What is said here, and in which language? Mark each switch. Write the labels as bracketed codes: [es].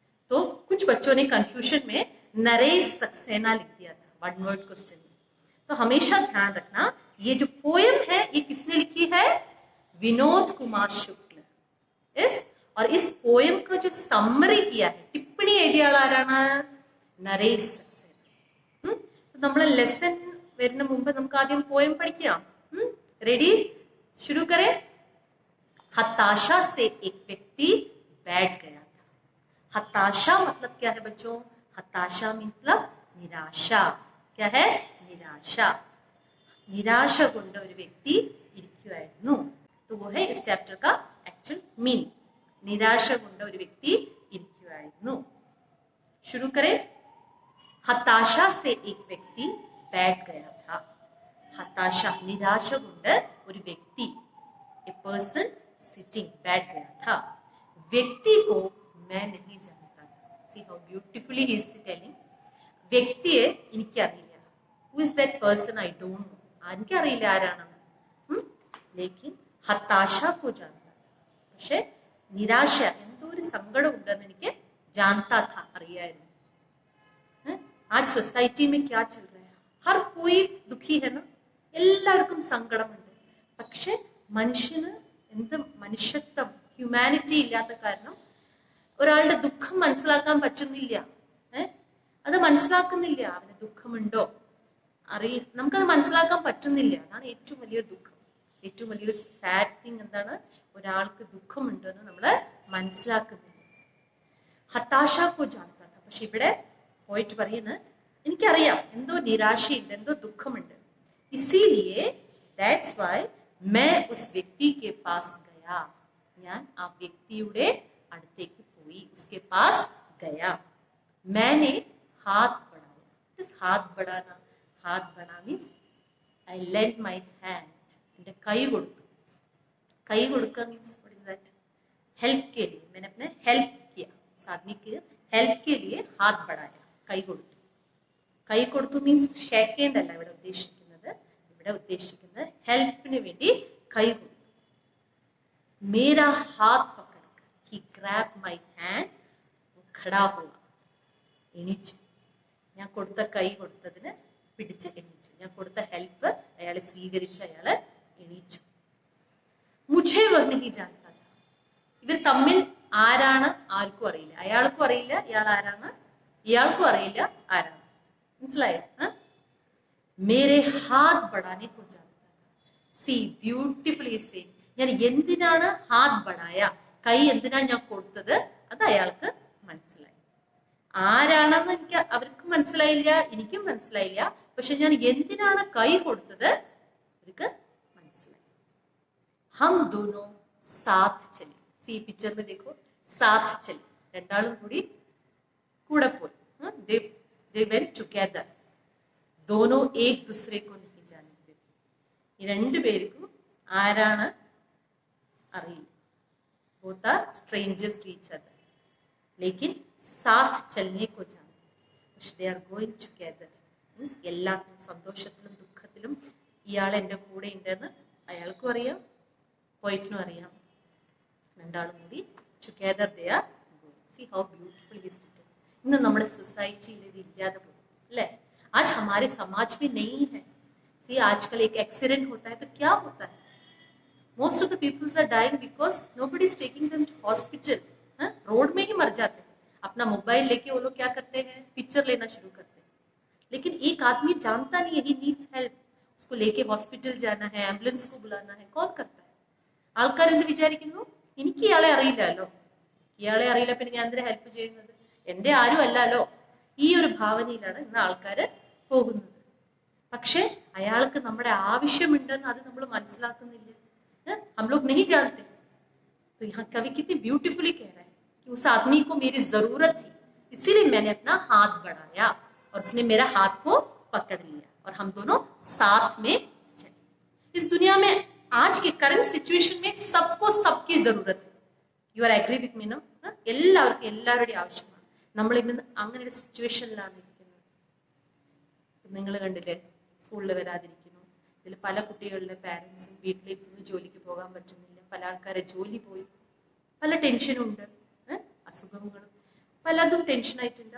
[hi] तो कुछ बच्चों ने कंफ्यूजन में नरेश सक्सेना लिख दिया था वन वर्ड क्वेश्चन में. तो हमेशा ध्यान रखना, ये जो पोएम है ये किसने लिखी है? विनोद कुमार शुक्ल. यस. और इस पोएम का जो समरी किया है, टिप्पणी [ml] എഴുതിയ ആളാരാണ്? നരേഷ് സക്സേന. നമ്മളെ ലെസൺ വരുന്ന മുമ്പ് നമുക്ക് ആദ്യം പോയം പഠിക്കാം. [hi] रेडी? शुरू करें. हताशा से एक व्यक्ति बैठ गया था. हताशा मतलब क्या है बच्चों? हताशा मतलब निराशा. क्या है? निराशा. [ml] निराश കൊണ്ട് ഒരു വ്യക്തി ഇരിക്കുകയായിരുന്നു. [hi] तो वो है इस चैप्टर का एक्चुअल मीनिंग. [ml] निराश കൊണ്ട് ഒരു വ്യക്തി ഇരിക്കുകയായിരുന്നു. [hi] शुरू करें. हताशा से एक व्यक्ति बैठ गया था. हताशा निराश [ml] കൊണ്ട് ഒരു വ്യക്തി, [en] a person sitting, [hi] बैठ गया था. व्यक्ति को मैं नहीं जानता. [en] See how beautifully he is telling. [ml] വ്യക്തിയെ എനിക്കറിയില്ല. [en] Who is that person? I don't know. [ml] എനിക്കറിയില്ല ആരാണെന്ന്. [hi] लेकिन हताशा को जानता था. [ml] പക്ഷെ നിരാശ, എന്തോ ഒരു സങ്കടം ഉണ്ടെന്ന് എനിക്ക് [hi] जानता था, [ml] അറിയായിരുന്നു. [hi] आज सोसाइटी में क्या चल रहा है? हर कोई दुखी है ना, [ml] എല്ലാവർക്കും സങ്കടമുണ്ട്. പക്ഷെ മനുഷ്യന് എന്ത് മനുഷ്യത്വം, ഹ്യൂമാനിറ്റി ഇല്ലാത്ത കാരണം ഒരാളുടെ ദുഃഖം മനസ്സിലാക്കാൻ പറ്റുന്നില്ല. അത് മനസ്സിലാക്കുന്നില്ല. അവന് ദുഃഖമുണ്ടോ നമുക്കത് മനസ്സിലാക്കാൻ പറ്റുന്നില്ല. അതാണ് ഏറ്റവും വലിയൊരു ദുഃഖം, ഏറ്റവും വലിയൊരു സാഡ് തിങ്. എന്താണ്? ഒരാൾക്ക് ദുഃഖമുണ്ടോ എന്ന് നമ്മള് മനസ്സിലാക്കുന്നില്ല. [hi] ഹതാശാക്കോ ജാനത. [ml] പക്ഷെ ഇവിടെ പോയിട്ട് പറയുന്നത്, എനിക്കറിയാം എന്തോ നിരാശയുണ്ട്, എന്തോ ദുഃഖമുണ്ട്. [hi] ഇसीलिए [en] that's why [hi] मैं उस व्यक्ति के पास गया. [ml] ഞാൻ ആ വ്യക്തിയുടെ അടുത്തേക്ക് പോയി. [hi] उसके पास गया. मैंने हाथ बढ़ाया. [en] What is [hi] हाथ बढ़ाना? हाथ बढ़ाना [en] means I lent my hand. [ml] എന്റെ കൈ കൊടുത്തു. കൈ കൊടുക്കുക [en] means what is that? [hi] Help के लिए. मैंने अपने हेल्प किया. उस आदमी के हेल्प के लिए हाथ बढ़ाया. [ml] കൈ കൊടുത്തു. കൈ കൊടുത്തു മീൻസ് ഷേക്ക് ഹാൻഡ് അല്ല ഇവിടെ ഉദ്ദേശിക്കുന്നത്. ഇവിടെ ഉദ്ദേശിക്കുന്നത് ഹെൽപ്പിന് വേണ്ടി കൈ കൊടുത്തു. [hi] मेरा हाथ पकड़कर [en] he grabbed my hand. [hi] खड़ा हुआ. [ml] എണീച്ചു. ഞാൻ കൊടുത്ത കൈ കൊടുത്തതിന് പിടിച്ച് എണീച്ചു. ഞാൻ കൊടുത്ത ഹെൽപ്പ് അയാളെ സ്വീകരിച്ച് അയാള് എണീച്ചു. മുझे [hi] वह नहीं जानता था. [ml] ഇവർ തമ്മിൽ ആരാണ് ആർക്കും അറിയില്ല. അയാൾക്കും അറിയില്ല ഇയാൾ ആരാണ്, ഇയാൾക്കും അറിയില്ല ആരാണ്. മനസ്സിലായോ? [hi] മേരെ ഹാത്ത് ബടാനെ കോ ജാനതാ താ. C beautifully say. [ml] ഞാൻ എന്തിനാണ് ഹാത്ത് ബടായ, കൈ എന്തിനാണ് ഞാൻ കൊടുത്തത്, അത് അയാൾക്ക് മനസ്സിലായി. ആരാണെന്ന് എനിക്ക് അവർക്ക് മനസ്സിലായില്ല, എനിക്കും മനസ്സിലായില്ല. പക്ഷെ ഞാൻ എന്തിനാണ് കൈ കൊടുത്തത് അവർക്ക് മനസ്സിലായി. [hi] ഹം ദോനോ സാത്ത് ചലി. സി പിക്ചർ में देखो, साथ चली. [ml] രണ്ടാളും കൂടി കൂടെ പോയി. [en] they went together. [hi] दोनों एक दूसरे को नहीं जानते थे. [ml] ഈ രണ്ടുപേർക്കും ആരാണ് അറിയില്ല. [en] both are strangers to each other. [hi] लेकिन साथ चलने को जानते. [en] they are going together. [ml] means എല്ലാത്തിലും സന്തോഷത്തിലും ദുഃഖത്തിലും ഇയാൾ എൻ്റെ കൂടെ ഉണ്ടെന്ന് അയാൾക്കും അറിയാം, പോയിട്ടിനും അറിയാം. രണ്ടാളും കൂടി [en] together they are going. See how beautiful it is. [ml] ഇന്ന് നമ്മുടെ സൊസൈറ്റിയിൽ ഇത് ഇല്ലാതെ പോകും അല്ലേ? [hi] आज हमारे समाज में नहीं है. See आजकल एक एक्सीडेंट होता है तो क्या होता है? [en] Most of the people are dying because nobody is taking them to hospital. [hi] Road में ही मर जाते हैं. अपना मोबाइल लेके वो लोग क्या करते हैं, पिक्चर लेना शुरू करते हैं. लेकिन एक आदमी जानता नहीं है, [en] he needs help. [hi] उसको लेके हॉस्पिटल जाना है, एम्बुलेंस को बुलाना है. कौन करता है? [ml] ആൾക്കാർ എന്ത് വിചാരിക്കുന്നു, എനിക്ക് ഇയാളെ അറിയില്ലല്ലോ, ഇയാളെ അറിയില്ല, പിന്നെ ഞാൻ എന്തിനാ ഹെൽപ്പ് ചെയ്യുന്നത്, എന്റെ ആരും അല്ലല്ലോ. ഈ ഒരു ഭാവനയിലാണ് ഇന്ന് ആൾക്കാര് പോകുന്നത്. പക്ഷെ അയാൾക്ക് നമ്മുടെ ആവശ്യമുണ്ടെന്ന് അത് നമ്മൾ മനസ്സിലാക്കുന്നില്ല. [hi] हम लोग नहीं जानते. तो यहाँ कवि कितनी ब्यूटीफुली कह रहा है कि उस आदमी को मेरी जरूरत थी, इसीलिए मैंने अपना हाथ बढ़ाया और उसने मेरा हाथ को पकड़ लिया और हम दोनों साथ में चले. इस दुनिया में आज के करंट सिचुएशन में सबको सबकी जरूरत है. [en] You are agree with me no? [ml] എല്ലാവർക്കും എല്ലാവരുടെയും ആവശ്യമാണ്. നമ്മൾ ഇന്ന് അങ്ങനെ ഒരു സിറ്റുവേഷനിലാണ് ഇരിക്കുന്നത്. നിങ്ങൾ കണ്ടില്ലേ, സ്കൂളിൽ വരാതിരിക്കുന്നു. ഇതിൽ പല കുട്ടികളുടെ പാരൻസും വീട്ടിലേക്ക് ജോലിക്ക് പോകാൻ പറ്റുന്നില്ല. പല ആൾക്കാരെ ജോലി പോയി, പല ടെൻഷനുണ്ട്, അസുഖങ്ങളും പലതും ടെൻഷനായിട്ടുണ്ട്.